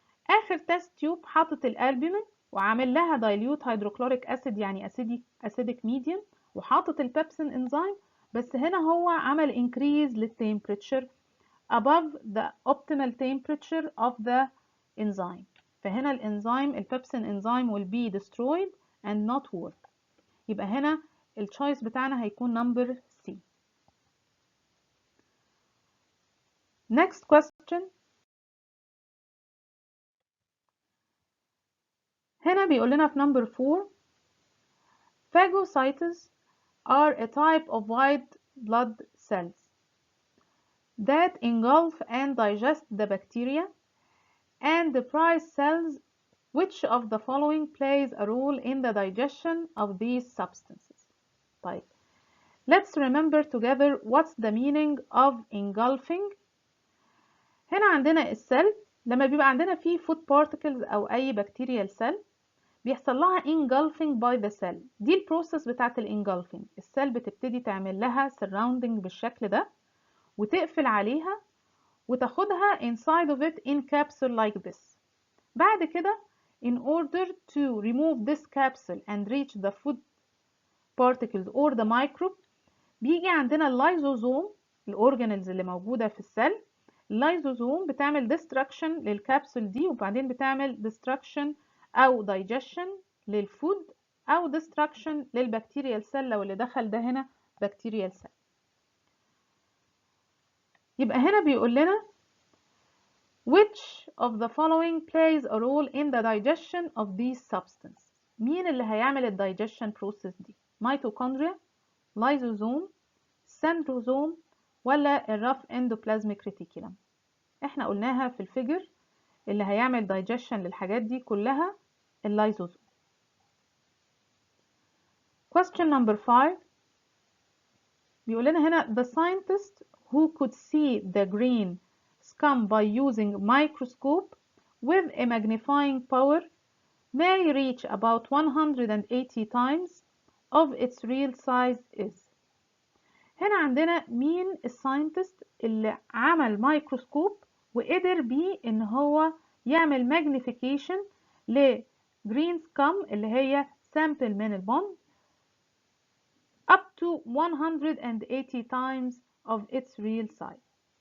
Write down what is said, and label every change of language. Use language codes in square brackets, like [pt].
[ar] اخر تيست تيوب حاطط الالبومين وعامل لها دايليوت هيدروكلوريك اسيد يعني اسيدك ميديم وحاطط البيبسين انزيم، بس هنا هو عمل increase للتمبريتشر [en] above the optimal temperature of the enzyme. فهنا الانزيم البيبسين انزيم will be destroyed and not work. [ar] يبقى هنا التشويس بتاعنا هيكون number C. [en] Next question. [ar] هنا بيقول لنا في [en] number 4 Phagocytosis are a type of white blood cells that engulf and digest the bacteria and depress cells. Which of the following plays a role in the digestion of these substances? طيب let's remember together what's the meaning of engulfing. [ar] هنا عندنا السيل لما بيبقى عندنا فيه food particles أو أي bacterial cell بيحصل لها engulfing by the cell. دي البروسيس بتاعت الengulfing. السيل بتبتدي تعمل لها surrounding بالشكل ده وتقفل عليها وتاخدها [en] inside of it in capsule like this. بعد كده in order to remove this capsule and reach the food particles or the microbe [ar] بيجي عندنا اللايزوزوم الأورجانيلز اللي موجودة في السيل. اللايزوزوم بتعمل destruction للكبسول دي وبعدين بتعمل destruction أو digestion للفود أو destruction للبكتيريال سيل لو اللي دخل ده هنا بكتيريال سيل. يبقى هنا بيقول لنا [en] which of the following plays a role in the digestion of these substances. [ar] مين اللي هيعمل الدايجيشن بروسيس دي؟ ميتوكوندريا، لايزوزوم، سندروزوم، ولا الرف اندوبلازميك ريتيكولم؟ احنا قلناها في الفيجر اللي هيعمل دايجيشن للحاجات دي كلها اللايزوزوم. [en] Question number 5 [ar] بيقول لنا هنا [en] the scientist who could see the green scum by using microscope with a magnifying power may reach about 180 times of its real size is. [ar] هنا عندنا مين الساينتست اللي عمل مايكروسكوب وقدر بيه ان هو يعمل ماجنيفيكيشن لجرين سكام اللي هي سامبل من البون [en] up to 180 times of its real size.